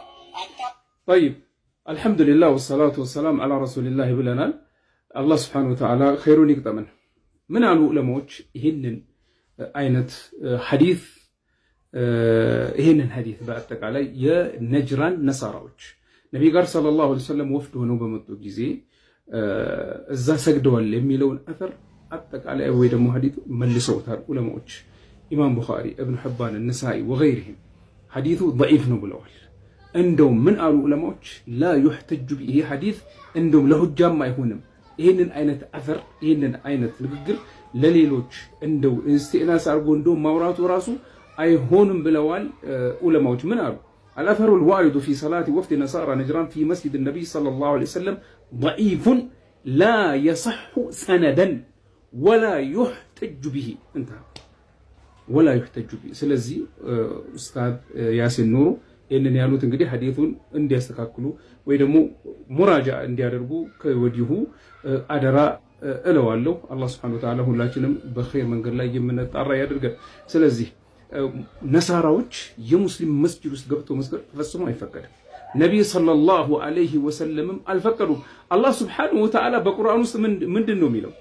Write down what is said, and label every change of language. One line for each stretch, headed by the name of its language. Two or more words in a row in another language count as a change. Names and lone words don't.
Amharic: طيب
Arabic: الحمد لله والصلاة والسلام على رسول الله
Amharic: ብለናል። አላህ
Arabic: سبحانه وتعالى
Amharic: ኸይሩን ይቅጠመን። ምን አሉ ዑለማዎች ይህንን አይነት ሐዲስ ይህንን ሐዲስ በአጠቃላይ የነጅራን ነሳራዎች ነቢይ ጋር
Arabic: صلى الله عليه وسلم
Amharic: ወፍድ ሆነው በመጡ ጊዜ እዛ ሰግደዋል የሚለውን አተር አጠቃላይ ወይ ደግሞ ሐዲሱ መልሰውታል ዑለማዎች። ኢማም ቡኻሪ፣ እብን ሕባን፣ ነሳኢ ወገይሪሂም ሐዲሱ ضعيف ነው ብለዋል። እንደውም ምን አሉ ዑለማዎች
Arabic: لا يحتج به
Amharic: ሐዲስ እንደውም ለሁጃም አይሆንም። ይህንን አይነት አተር ይህንን አይነት ንግግር ለሌሎች እንደው ኢስቲናስ አድርጎ እንደው ማውራቱ ራሱ አይሆንም ብለዋል ዑለማዎች። ምን አሉ
Arabic: الأثر الوارد في صلاة وفد نصارى نجران في مسجد النبي صلى الله عليه وسلم ضعيف لا يصح سندا ولا يحتج به انتهى ولا يحتج به።
Amharic: ስለዚህ ኡስታዝ ያሲን ኑሩ ይህንን ያሉት እንግዲህ ሐዲሱን እንዲያስተካክሉ ወይ ደግሞ ሙራጃ እንዲያደርጉ ከወዲሁ አደራ እለዋለሁ። አላህ
Arabic: سبحانه وتعالى
Amharic: ሁላችንም በኸይር መንገድ ላይ የምንጣራ ያድርገን። ስለዚህ ነሳራዎች የሙስሊም መስጂድ ውስጥ ገብቶ መስገድ ፈጽሞ አይፈቀድም። ነብይ
Arabic: صلى الله عليه وسلم
Amharic: አልፈቀዱም። አላህ
Arabic: سبحانه وتعالى
Amharic: በቁርአን ውስጥ ምንድን ነው የሚለው?